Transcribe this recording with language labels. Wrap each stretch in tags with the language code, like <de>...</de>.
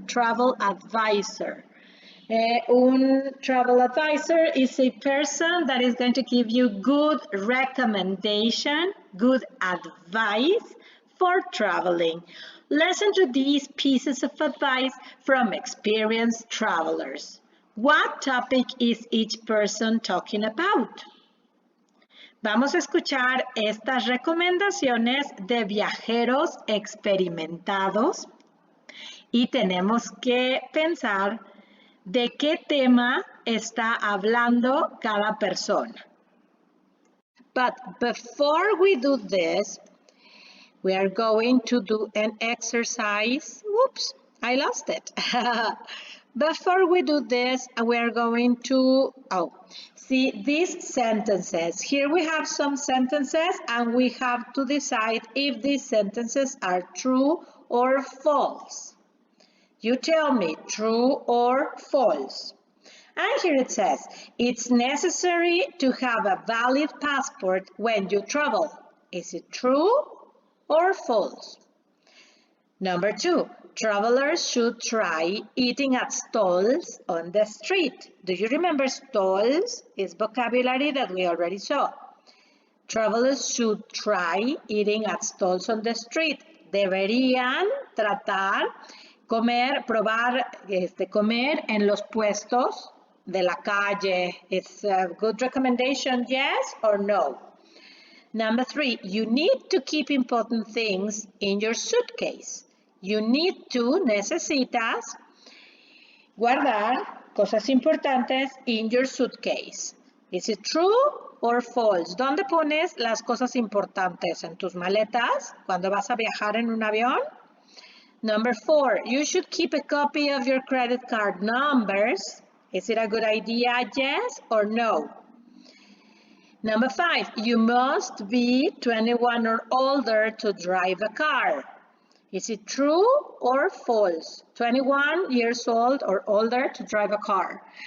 <en>Travel advisor. Un travel advisor is a person that is going to give you good recommendation, good advice for traveling. Listen to these pieces of advice from experienced travelers. What topic is each person talking about?</en> <es>Vamos a escuchar estas recomendaciones de viajeros experimentados y tenemos que pensar de qué tema está hablando cada persona.</es> <en>But before we do this, we are going to do an exercise. Whoops, I lost it. Before we do this, we are going to, see these sentences. Here we have some sentences and we have to decide if these sentences are true or false. You tell me true or false. And here it says, it's necessary to have a valid passport when you travel. Is it true or false? Number 2, travelers should try eating at stalls on the street. Do you remember stalls? Is vocabulary that we already saw. Travelers should try eating at stalls on the street.</en> <es>Deberían tratar probar comer en los puestos de la calle.</es> <en>It's a good recommendation, yes or no? Number 3, you need to keep important things in your suitcase. You need to,</en> <es>necesitas, guardar cosas importantes</es> <en>in your suitcase. Is it true or false?</en> <es>¿Dónde pones las cosas importantes? ¿En tus maletas? ¿Cuando vas a viajar en un avión?</es> <en>Number 4, you should keep a copy of your credit card numbers. Is it a good idea, yes or no? Number 5, you must be 21 or older to drive a car. Is it true or false? 21 years old or older to drive a car.</en>